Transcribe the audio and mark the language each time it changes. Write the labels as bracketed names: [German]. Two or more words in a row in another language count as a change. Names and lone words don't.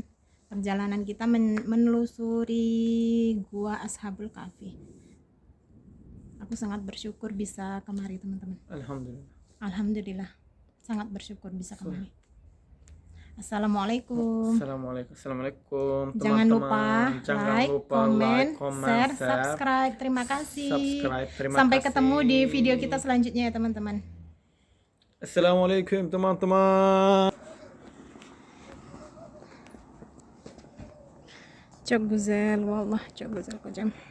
[Indonesian] Perjalanan kita menelusuri gua Ashabul Kahfi. Aku sangat bersyukur bisa kemari teman-teman. Alhamdulillah. Sangat bersyukur bisa kemari. Assalamualaikum. Assalamualaikum. Jangan teman-teman. [English] lupa like, comment, share, [Indonesian] subscribe. Terima kasih. Sampai ketemu di video kita selanjutnya ya teman-teman. Assalamualaikum teman-teman. [Turkish] Çok güzel, wallah çok güzel kocam.